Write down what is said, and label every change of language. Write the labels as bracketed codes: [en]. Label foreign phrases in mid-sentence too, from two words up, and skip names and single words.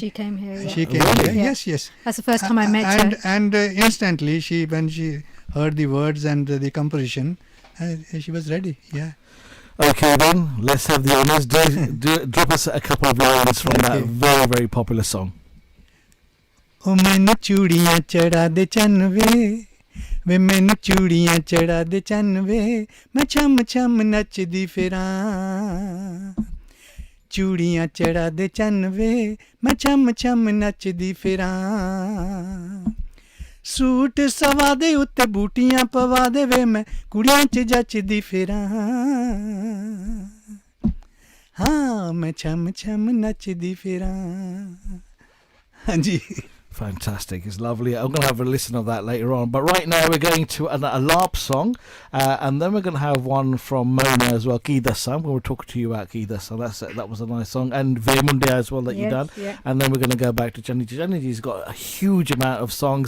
[en] She came here. Yeah. She came here. Yeah. Yes. That's the first time I met her. And instantly, when she heard the words and the composition, she was ready. Yeah. Okay then, let's have the honours. Drop us a couple of lines from that very, very popular song. [pa] ਓ ਮੈਨੂੰ ਚੂੜੀਆਂ ਚੜ੍ਹਾ ਦੇ ਚੰਨ ਵੇ, ਵੇ ਮੈਨੂੰ ਚੂੜੀਆਂ ਚੜ੍ਹਾ ਦੇ ਚੰਨ ਵੇ, ਮੈਂ ਛਮ ਛਮ ਨੱਚਦੀ ਫਿਰਾਂ, ਚੂੜੀਆਂ ਚੜ੍ਹਾ ਦੇ ਚੰਨ ਵੇ, ਮੈਂ ਛਮ ਛਮ ਨੱਚਦੀ ਫਿਰਾਂ, ਸੂਟ ਸਵਾ ਦੇ ਉੱਤੇ ਬੂਟੀਆਂ ਪਵਾ ਦੇ ਵੇ, ਮੈਂ ਕੁੜੀਆਂ 'ਚ ਜਚਦੀ ਫਿਰਾਂ, ਹਾਂ ਮੈਂ ਛਮ ਛਮ ਨੱਚਦੀ ਫਿਰਾਂ. ਹਾਂ ਜੀ. [en] Fantastic. It's lovely. I'm going to have a listen of that later on. But right now we're going to a LARP song. And then we're going to have one from Mona as well, Ki Dassa. I'm going to talk to you about Ki Dassa. That was a nice song. And Vemundia as well that you done. Yeah. And then we're going to go back to Channi. Channi's got a huge amount of songs.